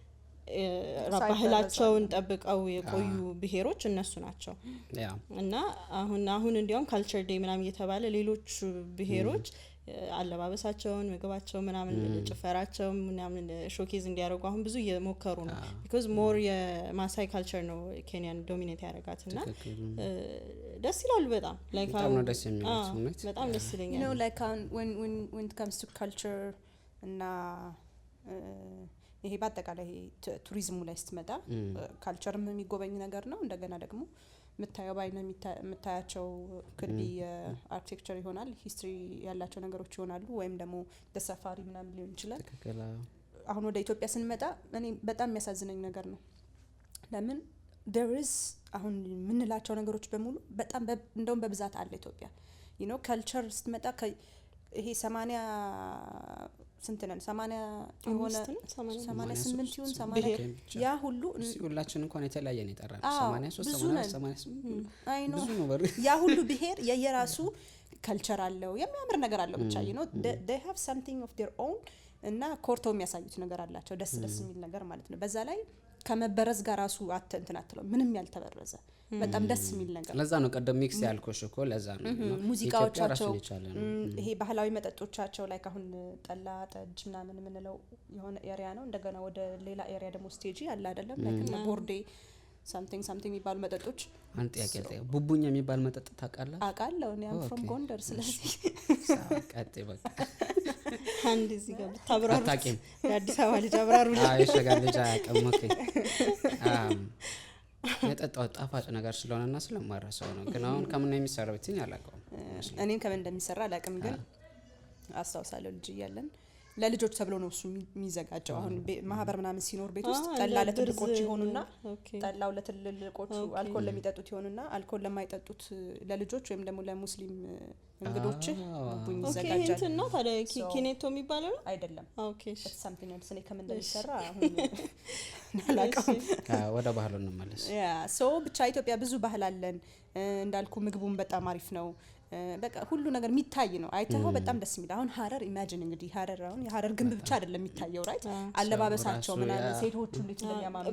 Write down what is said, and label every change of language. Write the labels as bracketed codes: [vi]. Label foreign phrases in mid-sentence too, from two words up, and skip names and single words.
[am] ባህላቸውን ጠብቀው የቆዩ ብሔሮች እነሱ ናቸው እና አሁን እንዲያውም ካልቸር ዴይ ምናምን እየተባለ ሌሎች ብሔሮች አለባበሳቸውን ምግባቸው ምናምን ጭፈራቸው ምናምን ሾኬዝ እንዲያደርጉ አሁን ብዙ እየሞከሩ ነው [en] because more [am] የማሳይ ካልቸር ነው ኬንያን ዶሚኔት ያደርጋትና ደስ ይላል በጣም like በጣም ነው ደስ የሚሉት በጣም ደስ ይለኛል [en] you know like when it comes to culture [am] እና ይሄ በአጠቃላይ ቱሪዝሙ ላይ ስትመጣ ካልቸርም የሚጎበኝ ነገር ነው። እንደገና ደግሞ ምታየው ባይነ ምታያቸው ክልቢ አርኪቴክቸር ይሆናል ሂስትሪ ያላቸው ነገሮች ይሆናሉ ወይም ደግሞ በሳፋሪ ምናምን ሊሆን ይችላል። አሁን ወደ ኢትዮጵያ ስንመጣ እኔ በጣም የሚያሳዝነኝ ነገር ነው ለምን [en] there is [am] አሁን ምንላቸው ነገሮች በሙሉ በጣም እንደውም በብዛት አለ ኢትዮጵያ [en] you know [am] ካልቸር ስትመጣ ይሄ 80 ስንት ነን 80 የሆነ 88 ይሁን 80 ያ ሁሉ ሁላችን እንኳን የተለያየ ነው የጠራን 83 88 [en] I know [am] ያ ሁሉ ብሄር የየራሱ ካልቸር አለው የሚያምር ነገር አለው ብቻ [en] you know they have something of their own [am] እና ኮርተው የሚያሳዩት ነገር አላቸው ደስ የሚል ነገር ማለት ነው። በዛ ላይ ከመበረዝ ጋር ራሱ እንትን አትለው ምንም ያልተበረዘ በጣም ደስ የሚል ነገር። ለዛ ነው ቀደም ሚክስ ያልኩሽ እኮ ለዛ ነው ሙዚቃዎቻቸው ይሄ ባህላዊ መጠጦቻቸው ላይ አሁን ጠላ ጠጅ ምናምን የምንለው የሆነ ኤሪያ ነው። እንደገና ወደ ሌላ ኤሪያ ደግሞ ስቴጂ አለ አይደለም like ቦርዴ something የሚባሉ መጠጦች። አንድ ጥያቄ ቡቡኛ የሚባል መጠጥ ታውቃለህ? አውቃለሁ እኔ [en] am from [am] ጎንደር ስለዚህ ቀጥ በቃ አንድ እዚህ ጋር ታብራሩ የአዲስ አበባ ልጅ አብራሩ አይ ሸጋ ልጅ አያውቅም። ኦኬ የጠጣው ጣፋጭ ነገር ስለሆነና ስለማረሰው ነው። ግን አሁን ከምን የሚሰራው እትኝ አላውቀውም። እኔም ከምን እንደሚሰራ አላውቅም። ግን አስታውሳለሁ ልጅ እያለን ለልጆች ተብሎ ነው እሱ የሚዘጋጀው። አሁን ማህበር ምናምን ሲኖር ቤት ውስጥ ጠላ ለትልቆች ይሆኑና ጠላው ለትልቆቹ አልኮል ለሚጠጡት ይሆኑና አልኮል ለማይጠጡት ለልጆች ወይም ደግሞ ለሙስሊም እንግዶች ቡኝ ይዘጋጃል። ኦኬ እንትን ነው ታዲያ ኪኔቶ የሚባለው ነው አይደለም? ኦኬ [en] it's something else [am] እኔ ከምን እንደሚሰራ አሁን አላውቅም። ወደ ባህሉ እንመለስ። ያ ሶ ብቻ ኢትዮጵያ ብዙ ባህል አለን እንዳልኩ ምግቡም በጣም አሪፍ ነው። በቃ ሁሉ ነገር የሚታይ ነው። አይተኸው በጣም ደስ የሚል አሁን ሀረር ኢማጂን እንግዲህ ሀረር አሁን የሀረር ግንብ ብቻ አይደለም የሚታየው ራይት አለባበሳቸው ምናምን ሴቶቹ እንዴት እንደሚያማምሩ